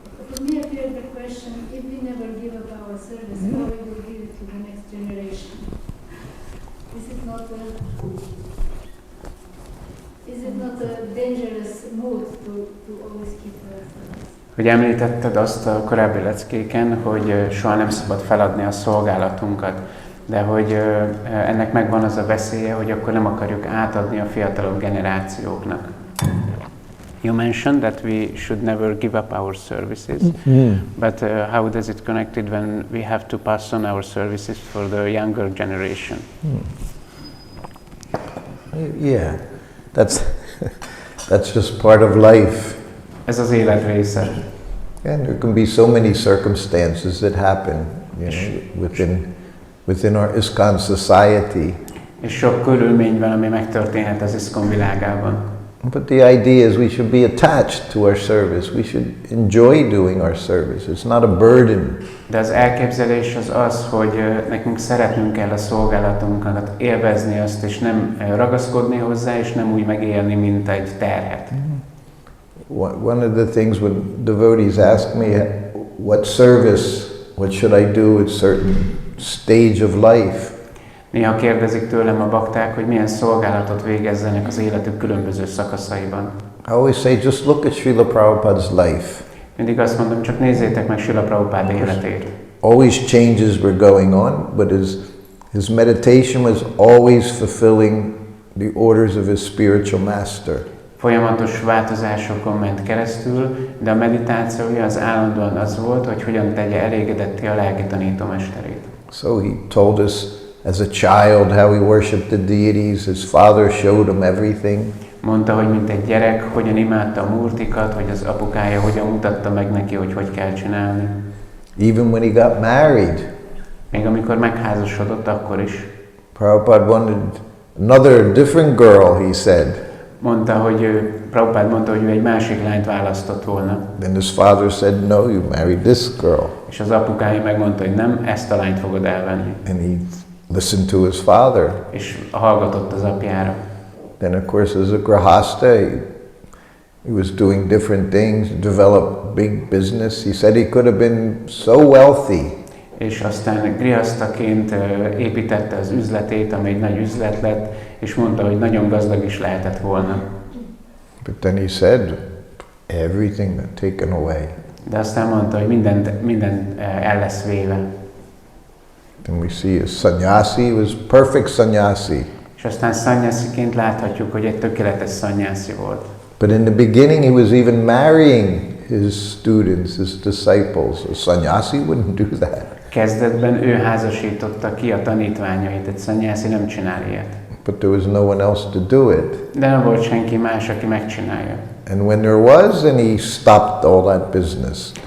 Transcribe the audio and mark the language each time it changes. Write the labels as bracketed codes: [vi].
[en] For me appeared the question, if we never give up our service, how we will give it to the next generation? This is not a Is it not a dangerous mood to always keep the service? [hu] Hogy említetted azt a korábbi leckéken, hogy soha nem szabad feladni a szolgálatunkat, de hogy ennek megvan az a veszélye, hogy akkor nem akarjuk átadni a fiatalabb generációknak. [en] You mentioned that we should never give up our services, but how does it connect it when we have to pass on our services for the younger generation? Yeah, that's just part of life. [hu] Ez az élet része. [en] And there can be so many circumstances that happen, you know, within our ISKCON society. [hu] És sok körülmény van, ami megtörténhet az ISKCON világában. [en] But the idea is we should be attached to our service. We should enjoy doing our service. It's not a burden. [hu] De az elképzelés az, hogy nekünk szeretnünk kell a szolgálatunkat, élvezni azt, és nem ragaszkodni hozzá, és nem úgy megélni, mint egy terhet. [en] One of the things when devotees ask me what should I do at certain stage of life, [hu] néha kérdezik tőlem a bakták, hogy milyen szolgálatot végezzenek az életük különböző szakaszaiban. [en] I always say, just look at Srila Prabhupada's life. [hu] Mindig azt mondom, csak nézzétek meg Srila Prabhupada életét. [en] Always changes were going on, but his meditation was always fulfilling the orders of his spiritual master. [hu] Folyamatos változásokon ment keresztül, de a meditációja az állandóan az volt, hogy hogyan tegye elégedetté a lelki tanítómesterét. [en] So he told us as a child how he worshipped the deities. His father showed him everything. [hu] Mondta, hogy mint egy gyerek, hogyan imádta a murtikat, hogy az apukája hogyan mutatta meg neki, hogy kell csinálni. [en] Even when he got married. [hu] Még amikor megházasodott, akkor is. [en] Prabhupada wanted another different girl, he said. [hu] Prabhupada mondta, hogy ő egy másik lányt választott volna. [en] Then his father said, no, you married this girl. [hu] És az apukája megmondta, hogy nem, ezt a lányt fogod elvenni. [en] And he listened to his father. [hu] És hallgatott az apjára. [en] Then of course as a grahasta, he was doing different things, developed big business. He said he could have been so wealthy. [hu] És aztán grihasztaként építette az üzletét, ami egy nagy üzlet lett, és mondta, hogy nagyon gazdag is lehetett volna. [en] But then he said, everything got taken away. [hu] De aztán mondta, hogy mindent el lesz véve. [en] Then we see a sannyasi was perfect sannyasi. [hu] És aztán sannyasiként láthatjuk, hogy egy tökéletes sannyasi volt. [en] But in the beginning he was even marrying his students, his disciples. A sannyasi wouldn't do that. [hu] Kezdetben ő házasította ki a tanítványait, egy sannyasi nem csinál ilyet. [en] But there was no one else to do it. [hu] De nem volt senki más, aki megcsinálja. [en] And when there was, then he stopped all that business.